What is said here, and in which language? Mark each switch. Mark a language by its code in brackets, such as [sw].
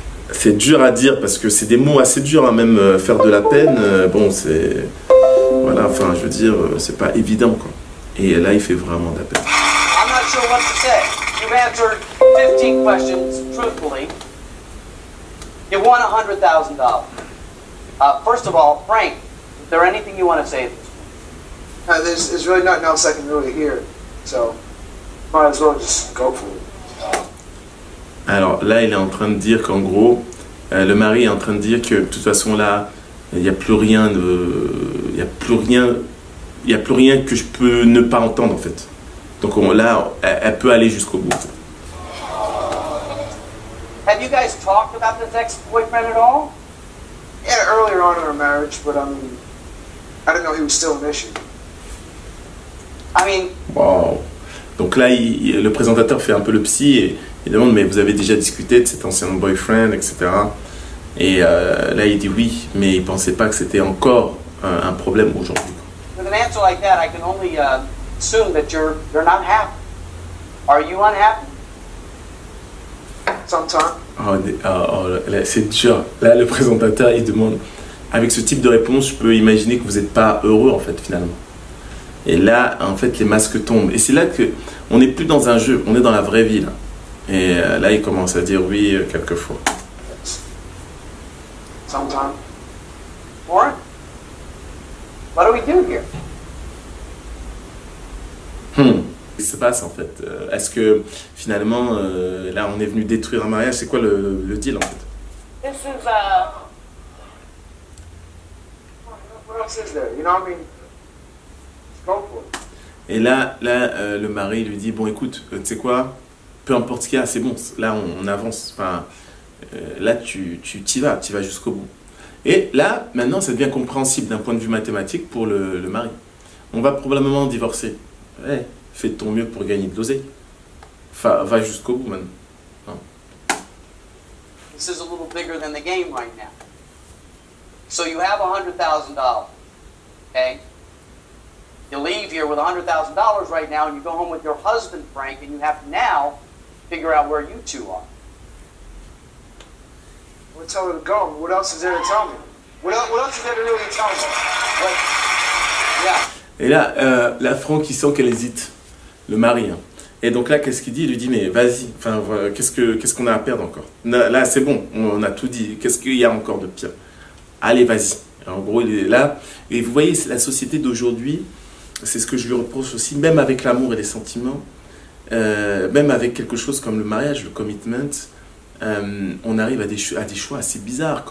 [fr] C'est dur à dire parce que c'est des mots assez durs à même faire de la peine. Bon, c'est... Voilà, enfin, je veux dire, c'est pas évident, quoi. Et là, il fait vraiment de la peine. [en] I'm not sure what to say. You've answered 15 questions truthfully. You won $100,000. First of all, Frank, is there anything you want to say at this point? There's really nothing else I can really hear, so might as well just go for it. [fr] Alors là, il est en train de dire qu'en gros, le mari est en train de dire que de toute façon là, il n'y a plus rien que je peux ne pas entendre en fait. Donc là, elle peut aller jusqu'au bout. [en] Have you guys talked about this ex-boyfriend at all? Yeah, earlier on in our marriage, but I didn't know he was still an issue. I mean, Wow. [fr] Donc là, le présentateur fait un peu le psy et il demande mais vous avez déjà discuté de cet ancien boyfriend, etc. Et là, il dit oui, mais il pensait pas que c'était encore un problème aujourd'hui. [en] with an answer like that, I can only assume that you're not happy. Are you unhappy? Sometimes. [fr] Là, c'est dur. Là, le présentateur, il demande, avec ce type de réponse, je peux imaginer que vous n'êtes pas heureux, en fait, finalement. Et là, en fait, les masques tombent. Et c'est là que on n'est plus dans un jeu, on est dans la vraie vie, là. Et là, il commence à dire oui, quelquefois. [en] Sometimes. Warren? What do we do here? [fr] Qu'est-ce qui se passe, en fait? Est-ce que, finalement, là, on est venu détruire un mariage? C'est quoi le deal, en fait? [en] This is What else is there? You know, I mean, go for it. [fr] Et là, le mari lui dit, bon, écoute, tu sais quoi? Peu importe ce qu'il y a, c'est bon. Là, on avance. Enfin, là, tu t'y vas jusqu'au bout. Et là, maintenant, ça devient compréhensible d'un point de vue mathématique pour le mari. On va probablement divorcer. Ouais, fais de ton mieux pour gagner de l'oseille. Enfin, va jusqu'au bout, maintenant. [en] This is a little bigger than the game right now. So you have $100,000. Okay? You leave here with $100,000 right now, and you go home with your husband, Frank, and you have to now figure out where you two are. We'll tell her to go. What else is there to tell me? What else is there to really tell me? Yeah. [fr] Et là, la Franck, il sent qu'elle hésite, le mari. Hein. Et donc là, qu'est-ce qu'il dit? Il lui dit, mais vas-y, enfin, qu'est-ce qu'on a à perdre encore? Là, c'est bon, on a tout dit. Qu'est-ce qu'il y a encore de pire? Allez, vas-y. En gros, il est là. Et vous voyez, la société d'aujourd'hui, c'est ce que je lui reproche aussi, même avec l'amour et les sentiments, même avec quelque chose comme le mariage, le commitment, on arrive à des choix assez bizarres.